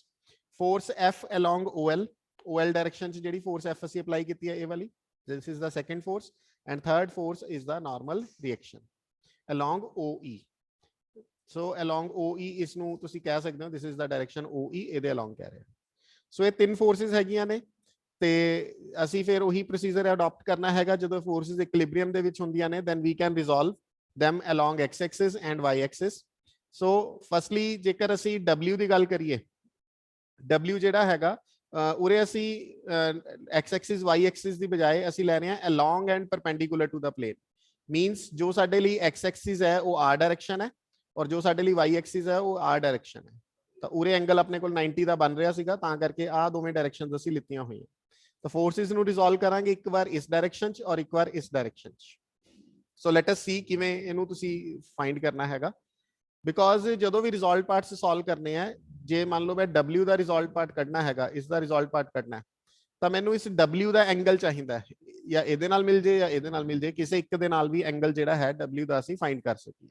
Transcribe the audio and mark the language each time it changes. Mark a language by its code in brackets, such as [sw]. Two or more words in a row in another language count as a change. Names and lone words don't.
[en] Force F along OL, OL direction [pa] ਚ ਜਿਹੜੀ force F ਅਸੀਂ apply ਕੀਤੀ ਹੈ ਇਹ ਵਾਲੀ, [en] this is the second force, and third force is the normal reaction along OE. So along OE [pa] ਇਸ ਨੂੰ ਤੁਸੀਂ ਕਹਿ ਸਕਦੇ ਹੋ [en] this is the direction OE, [pa] ਇਹਦੇ along ਕਹਿ ਰਹੇ ਹਾਂ। ਸੋ ਇਹ ਤਿੰਨ forces ਹੈਗੀਆਂ ਨੇ ਤੇ ਅਸੀਂ ਫਿਰ ਉਹੀ [en] procedure adapt [pa] ਕਰਨਾ ਹੈਗਾ ਜਦੋਂ [en] forces equilibrium [pa] ਦੇ ਵਿੱਚ ਹੁੰਦੀਆਂ ਨੇ, [en] then we can resolve them along x axis and y axis. So firstly [pa] ਜੇਕਰ ਅਸੀਂ W ਦੀ ਗੱਲ ਕਰੀਏ, W ਜਿਹੜਾ ਹੈਗਾ ਉਰੇ ਅਸੀਂ [en] x axis y axis [pa] ਦੀ ਬਜਾਏ ਅਸੀਂ ਲੈ ਰਹੇ ਹਾਂ [en] along and perpendicular to the plane, [pa] means ਜੋ ਸਾਡੇ ਲਈ [en] x axis [pa] ਹੈ ਉਹ [en] r direction [pa] ਹੈ ਔਰ ਜੋ ਸਾਡੇ ਲਈ [en] y axis [pa] ਹੈ ਉਹ [en] r direction [pa] ਹੈ। ਤਾਂ ਉਰੇ ਐਂਗਲ ਆਪਣੇ ਕੋਲ 90 ਦਾ ਬਣ ਰਿਹਾ ਸੀਗਾ, ਤਾਂ ਕਰਕੇ ਆ ਦੋਵੇਂ ਡਾਇਰੈਕਸ਼ਨਸ ਅਸੀਂ ਲਿੱਤੀਆਂ ਹੋਈਆਂ। ਤਾਂ ਫੋਰਸਿਸ ਨੂੰ ਰਿਜ਼ੋਲਵ ਕਰਾਂਗੇ ਇੱਕ ਵਾਰ ਇਸ ਡਾਇਰੈਕਸ਼ਨ 'ਚ ਔਰ ਇੱਕ ਵਾਰ ਇਸ ਡਾਇਰੈਕਸ਼ਨ 'ਚ। [en] so let us see [pa] ਕਿਵੇਂ ਇਹਨੂੰ ਤੁਸੀਂ ਫਾਈਂਡ ਕਰਨਾ ਹੈਗਾ, ਬਿਕੋਜ਼ ਜਦੋਂ ਵੀ [en] resolve parts solve [pa] ਕਰਨੇ ਆ, ਜੇ ਮੰਨ ਲਓ ਮੈਂ W ਦਾ [en] resolve part [pa] ਕੱਢਣਾ ਹੈਗਾ, ਇਸ ਦਾ [en] resolve part [pa] ਕੱਢਣਾ, ਤਾਂ ਮੈਨੂੰ ਇਸ W ਦਾ ਐਂਗਲ ਚਾਹੀਦਾ ਹੈ, ਜਾਂ ਇਹਦੇ ਨਾਲ ਮਿਲ ਜੇ ਜਾਂ ਇਹਦੇ ਨਾਲ ਮਿਲ ਜੇ, ਕਿਸੇ ਇੱਕ ਦੇ ਨਾਲ ਵੀ ਐਂਗਲ ਜਿਹੜਾ ਹੈ W ਦਾ ਅਸੀਂ ਫਾਈਂਡ ਕਰ ਸਕੀਏ।